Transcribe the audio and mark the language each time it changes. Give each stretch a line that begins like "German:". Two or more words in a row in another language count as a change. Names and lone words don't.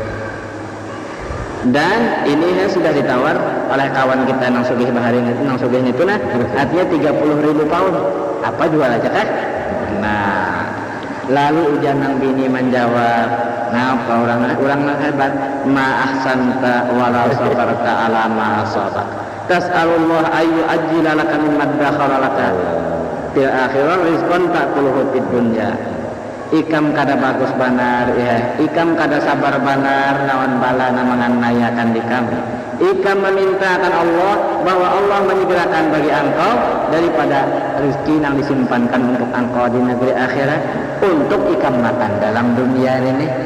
Banjar: Dan ini sudah ditawar oleh kawan kita nang sugih bahari nang sugih itu nah, artinya 30.000 pound. Apa jual aja kah? Nah, lalu ujar nang bini menjawab, ngapa orang hebat,
Arabic: ما أحسنت ولا صبرت على ما أصاب. تسأل الله أن يعجل لك مما ادخر لك في الآخرة رزقا تأكله في الدنيا.
Banjar: Ikam kada bagus banar ya, ikam kada sabar banar nawan bala manganiayakan di kami. Ikam memintakan Allah bahwa Allah menyegerakan bagi engkau daripada rezeki yang disimpankan untuk engkau di negeri akhirat untuk ikam makan dalam dunia ini.